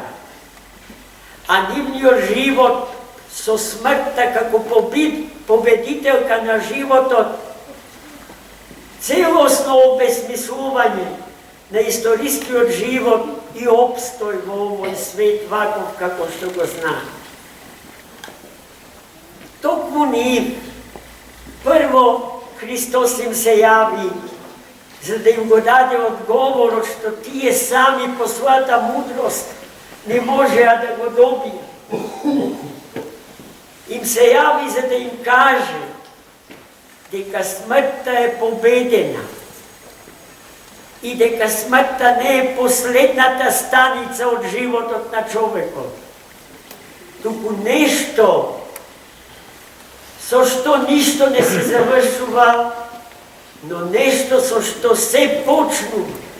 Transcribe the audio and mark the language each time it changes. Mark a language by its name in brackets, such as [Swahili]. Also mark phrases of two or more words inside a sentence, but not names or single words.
[Macedonian] А нивниот живот со смртта како победителка на животот, целосно обесмислување на историскиот живот и опстој во овој свет ваков како што го знаат. Токму нив, прво Христос им се јави, за да им го даде одговорот што тие сами по својата мудрост не можеа да го добијат. Им се јави, за да им каже дека смртта е победена и дека смртта не е последната станица од животот на човекот, туку нешто со што ништо не се завршува, но нешто со што се почнува.